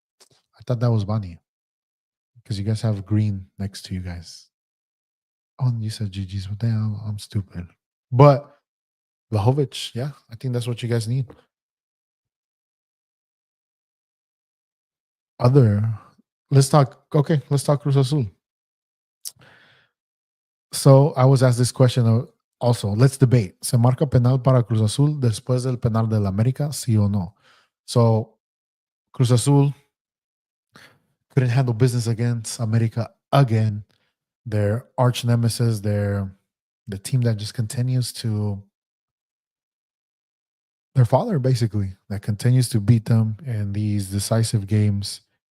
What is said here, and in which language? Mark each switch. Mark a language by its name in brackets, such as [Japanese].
[English] I thought that was Bunny. Because you guys have green next to you guys. Oh, and you said GG's, but damn, I'm stupid. But Vlahovic, yeah, I think that's what you guys need. Other, let's talk. Okay, let's talk Cruz Azul. So I was asked this question also. Let's debate. [Spanish] ¿Se marca penal para Cruz Azul después del penal del América? Sí o no? [English] So Cruz Azul couldn't handle business against America again. Their arch nemesis, the team that just continues to their father, basically, that continues to beat them in these decisive games.